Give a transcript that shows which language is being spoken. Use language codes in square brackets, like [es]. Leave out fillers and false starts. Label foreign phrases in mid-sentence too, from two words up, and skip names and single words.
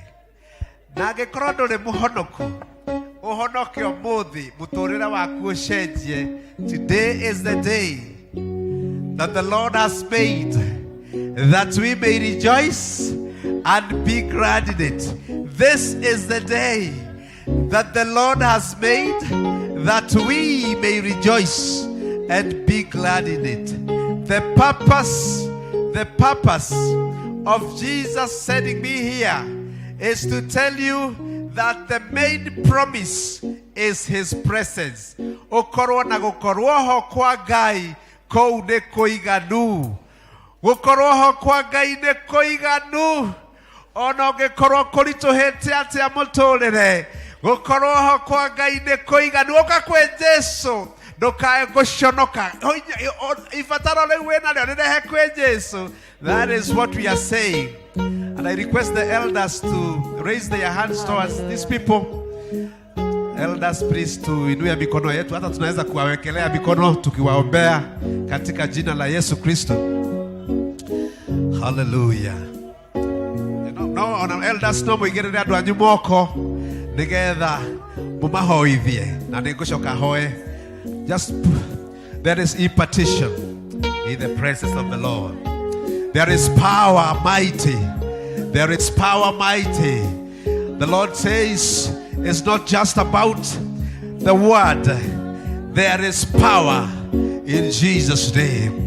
[ki] Na angikorwo nduri muhonoku uhonoke umuthi muturire waku ucenjie. [en] Today is the day that the Lord has made, that we may rejoice and be glad in it. This is the day that the Lord has made, that we may rejoice and be glad in it. The purpose of Jesus sending me here is to tell you that the main promise is His presence. [ki] Okorwo na gukorwo ho kwa Ngai kou ni kuiganu. Gukorwo ho kwa Ngai ni kuiganu. Ono ngikorwo kurituhite atia muturire. Gukorwo ho kwa Ngai ni kuiganu. Oka kwe Jesu ndukae guconoka. Ifataro riu wina rio rirehe kwe Jesu. [en] That is what we are saying. And I request the elders to raise their hands towards these people. Elders, please, [sw] tuinue mikono yetu. Hata tunaweza kuwawekelea mikono tukiwaombea katika jina la Yesu Kristo. [ki] Hallelujah. No, on elders no muigirire andu anyu moko nigetha mumahoithie na ningucoka hoe. [en] Just there is impartition in the presence of the Lord. There is power mighty. There is power mighty. The Lord says it's not just about the word. There is power in Jesus' name.